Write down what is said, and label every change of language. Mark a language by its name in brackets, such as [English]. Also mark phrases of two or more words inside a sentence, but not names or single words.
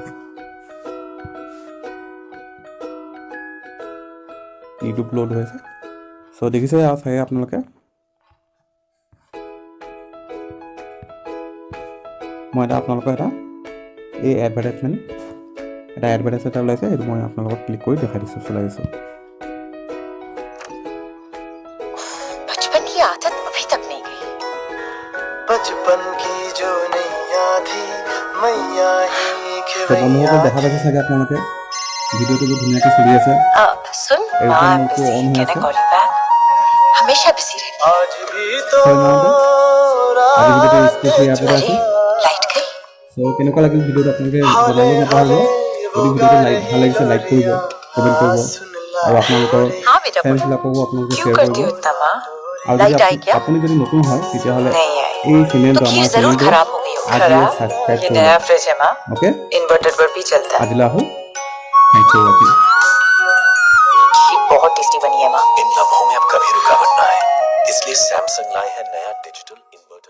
[Assamese] ইউটিউব লোড হৈ আছে। চ' দেখিছে আৰু চাগে আপোনালোকে মই এটা আপোনালোকৰ এটা এই এডভাৰটাইজমেণ্ট এটা এডভাৰটাইজ এটা ওলাইছে, সেইটো মই আপোনালোকক ক্লিক কৰি দেখাই দিছোঁ, চলাই দিছোঁ। [Hindi] बचपन की आदत अभी तक नहीं गई। बचपन की जो नैया थी मैया ही [Assamese] বন্ধুসকল দেখা পাইছে চাগে আপোনালোকে ভিডিঅ'টো বহুত ধুনীয়াকৈ চলি আছে। [Hindi] सुन [English] airplane mode [Hindi] को ऑन है [English] call you back [Hindi] हमेशा बिजी रहती आज भी तो [Assamese] আজি ভিডিঅ'টো স্পেচিয়েলি ইয়াৰ পৰা আছে। [Hindi] लाइट गई [Assamese] চ' কেনেকুৱা লাগিল ভিডিঅ'টো আপোনালোকে জনাবলৈ নাপাহৰিব। যদি ভিডিঅ'টো ভাল লাগিছে লাইক কৰিব, কমেণ্ট কৰিব আৰু আপোনালোকৰ [Hindi] हाँ बेटा [Assamese] ফ্ৰেণ্ডছবিলাককো আপোনালোকে [Hindi] क्यों [Assamese] শ্বেয়াৰ [Hindi] करती [Assamese] কৰিব। [Hindi] हो इतना माँ [Assamese] আৰু [Hindi] लाइट [Assamese] যদি [Hindi] आई क्या [Assamese] আপুনি যদি নতুন হয় তেতিয়াহ'লে [Hindi] नहीं आई [Assamese] এই চেনেলটো [Hindi] तो [Assamese] আমাৰ [Hindi] खीर जरूर [Assamese] চেনেলটো [Hindi] खराब हो गई हो [Assamese] আজিয়ে ছাবস্ক্ৰাইব [Hindi] ये [Assamese] কৰিব। [Hindi] नया फ्रिज है माँ [Assamese] অ'কে, [Hindi] इन्वर्टर पर भी चलता है [Assamese] আজিলৈ আহোঁ। [English] thank you watching. [Hindi] खीर बहुत टेस्टी बनी है माँ इन लम्हों में अब कभी रुकावट ना है, इसलिए सैमसंग लाए हैं नया डिजिटल